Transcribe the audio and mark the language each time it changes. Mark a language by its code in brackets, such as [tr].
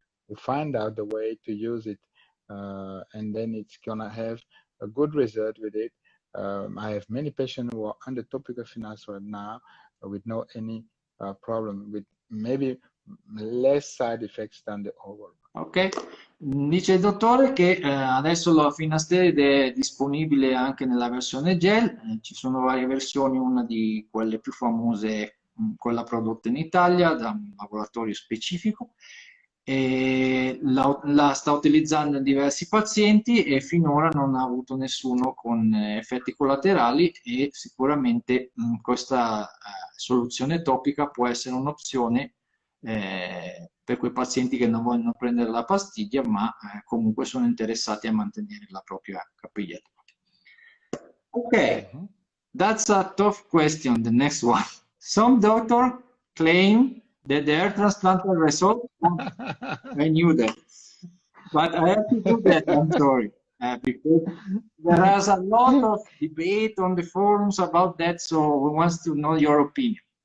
[en] We find out the way to use it, and then it's gonna have a good result with it. I have many patients who are under topical finasteride now with any problem, with maybe less side effects than the oral. [it] Ok, dice il dottore che adesso la finasteride è disponibile anche nella versione gel, ci sono varie versioni, una di quelle più famose, quella prodotta in Italia da un laboratorio specifico, e la sta utilizzando in diversi pazienti e finora non ha avuto nessuno con effetti collaterali e sicuramente questa soluzione topica può essere un'opzione per quei pazienti che non vogliono prendere la pastiglia ma comunque sono interessati a mantenere la propria capigliatura. [en] Ok, that's a tough question, the next one. Some doctors claim that the hair transplanted result, I knew that, but I have to do that, I'm sorry, because there is a lot of debate on the forums about that, so we want to know your opinion.